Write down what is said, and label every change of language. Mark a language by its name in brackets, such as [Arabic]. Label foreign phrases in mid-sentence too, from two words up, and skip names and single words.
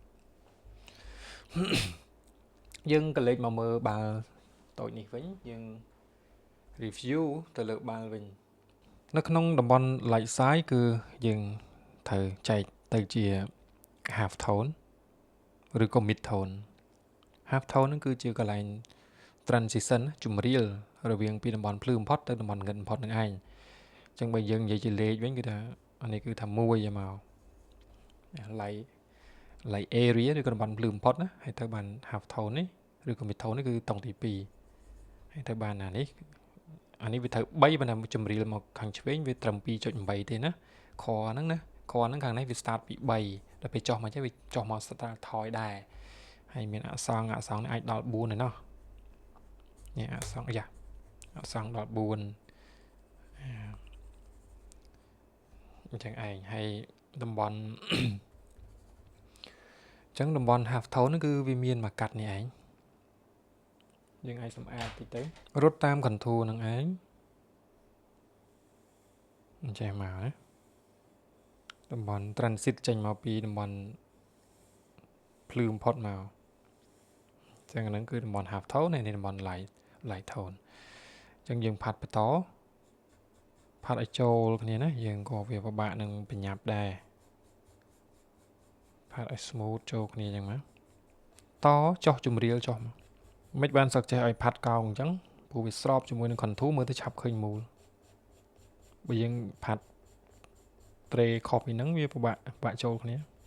[Khmer] យើងក៏លេចមកមើលបាល់តូចនេះវិញយើង review ទៅលើបាល់វិញនៅក្នុងតំបន់ [English] light side [Khmer] គឺយើងត្រូវចែកទៅជា [English] half tone [Khmer] ឬក៏ [English] mid tone half tone [Khmer] ហ្នឹងគឺជាកន្លែង transition ជំរាលរវាងពីតំបន់ភ្លឺបំផុតទៅតំបន់ងឹតបំផុតនឹងឯងអញ្ចឹងបើយើងនិយាយជាលេខវិញគឺថាអានេះគឺថា1ឲ្យមក [English] light area [Khmer] ឬក៏តំបន់ភ្លឺបំផុតណាហើយទៅបាន [English] half tone [Khmer] នេះឬក៏ [English] mid tone [Khmer] នេះគឺតង់ទី2ហើយទៅបានអានេះវាត្រូវ3ប៉ុន្តែជំរាលមកខាងឆ្វេងវាត្រឹម 2.8 ទេណាខហ្នឹងណាខហ្នឹងខាងនេះវា start ពី3ដល់ពេលចុះមកចេះវាចុះមក start ថយដែរហើយមានអសង្ឃនេះអាចដល់4ឯណោះនេះអសង្ឃអសង្ឃដល់4 អញ្ចឹងឯងហើយតំបន់អញ្ចឹងតំបន់ [English] half tone [Khmer] ហ្នឹងគឺវាមានមកកាត់នេះឯងយើងអាចសម្អាតតិចទៅរត់តាម contour ហ្នឹងឯង អញ្ចឹងមកណាតំបន់ transit ចេញមកពីតំបន់ភ្លឺបំផុតមកអញ្ចឹងហ្នឹងគឺតំបន់ [English] half tone [Khmer] ហើយនេះតំបន់ [English] light tone [Khmer] អញ្ចឹងយើងផាត់បន្តផាត់ឲ្យចូលគ្នាណាយើងក៏វាពិបាកនឹងបញ្ញាប់ដែរ ផាត់ឲ្យ smooth ចូលគ្នាអញ្ចឹងមកតចុះជំរាលចុះមកមិនបានសឹកចេះឲ្យផាត់កោងអញ្ចឹងព្រោះវាស្របជាមួយនឹង contour មើលទៅឆាប់ឃើញមូលបើយើងផាត់ត្រេខុសពីហ្នឹងវាពិបាកចូលគ្នា